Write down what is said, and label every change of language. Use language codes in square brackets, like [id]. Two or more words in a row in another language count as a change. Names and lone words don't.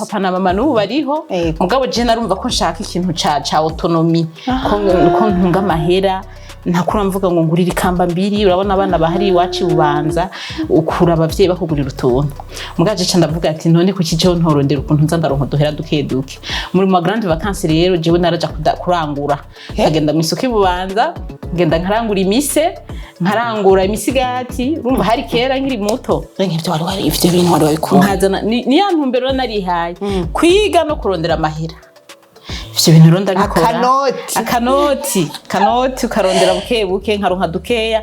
[rn] Papa na mama n'ubu bariho mugabo je narumva ko nshaka ikintu ca autonomie ko ntunga amahera. Ntakura mvuga ngo ngurira ikamba mbiri urabona abana bahari iwacu bubanza ukura abavyeyi bakugurira utuntu. Mugaje ca ndavuga ati none kuki jewe ntorondera ukuntu nza ndaronka duhera duke muri [fr] ma grande vacances. [rn] Rero jewe naraja kurangura nkagenda mu isoko ibubanza ngenda nkarangura nkarangura imisigati urumva hari kera nkiri muto nk'ivyo wari ivyo bintu wari wabikora nkazana ni ya ntumbero narihaye kwiga no kurondera amahera. Ivyo bintu ronda bikora akanoti ukarondera buke nkaronka dukeya.